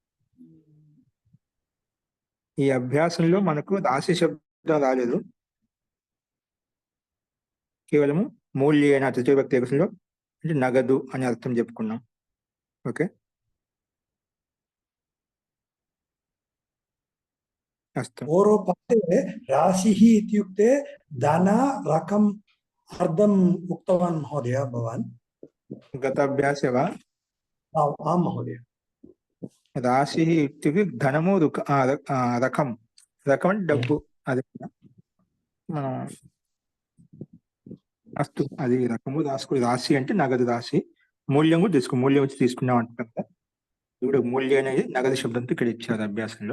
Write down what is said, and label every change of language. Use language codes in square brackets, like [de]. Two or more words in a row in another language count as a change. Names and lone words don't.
[te] ఈ అభ్యాసంలో మనకు రాశి శబ్దం రాలేదు, కేవలము మూల్యేన తృతీయ భక్తి ఏకవచనంలో అంటే నగదు అని అర్థం చెప్పుకున్నాం. ఓకే, అస్తు. [sa] పూర్వపक्षे राशिः इत्युक्ते धन रकम् अर्धम् उक्तवान् महोदय भवान्. गत अभ्यासे वा? आं महोदय. రాశి ఇత్యుక్తే ధనము రకం. [te] రకం అంటే డబ్బు. అది మనం అస్తు, అది రకము రాసుకో. రాశి అంటే నగదు రాశి. మూల్యం కూడా తీసుకో, మూల్యం వచ్చి తీసుకున్నాం అంటాం కదా. ఇప్పుడు మూల్యం అనేది నగదు శబ్దంతో ఇక్కడ ఇచ్చారు అభ్యాసంలో.